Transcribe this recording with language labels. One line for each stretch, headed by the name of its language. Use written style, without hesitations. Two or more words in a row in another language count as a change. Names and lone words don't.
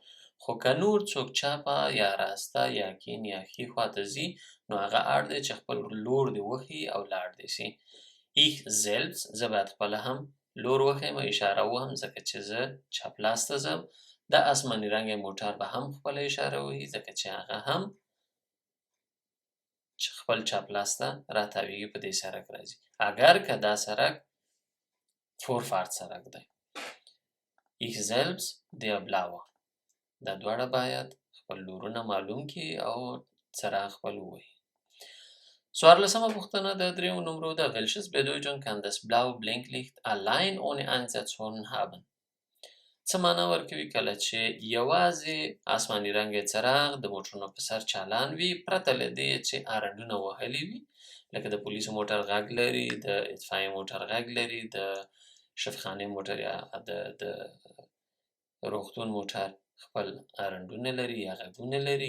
Pashto: خو که نور څوک چپه یا راسته یا کیڼ یا ښي خواته ځي نو هغه اړ دی چې خپل لور دې وښیي او لاړ دې سي.
German: Ich selbst
Pashto: زه باید خپله هم لور وښیم اشاره ووهم ځکه چې زه چپ لاس ته ځم. دا اسماني رنګی موټر به هم خپله اشاره ووهي ځکه چې هغه هم چې خپل چپ لاس ته راتاویږي په دې سړک راځي. اگر که دا سړک فورفارت سړک دی.
German: Ich selbst der blaue
Pashto: دا دواړه باید خپل لورونه معلوم کړي او څراغ خپل ووهي. څوارلسمه پوښتنه د دریو نمرو ده
German: welches Bedeutung kann das blaue Blinklicht allein ohne Einsatzhorn haben؟
Pashto: څه معنا ورکوي کله چې یوازې اسماني رنګی څراغ د موټرونو په سر چالان وي پرته له دې چې هارنونه وهلي وي، لکه د پولیسو موټر غږ لري، د اطفایې موټر غږ لري، د شفخانې موټر یا د روغتون موټر خپل هارنونه لري یا غږونه لري.